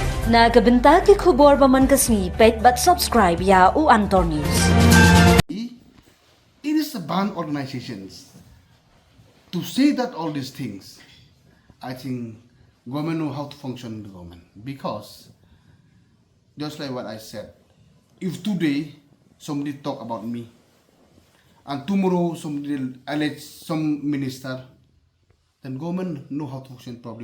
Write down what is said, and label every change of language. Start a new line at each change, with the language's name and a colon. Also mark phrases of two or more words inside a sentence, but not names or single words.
Khasi: Nagabenta ki khubor baman kasni pet but subscribe ya u Antor News.
English: It is a banned organizations. To say that all these things, I think government know how to function in the government. Because, just like what I said, if today somebody talk about me, and tomorrow somebody allege some minister, then government know how to function properly.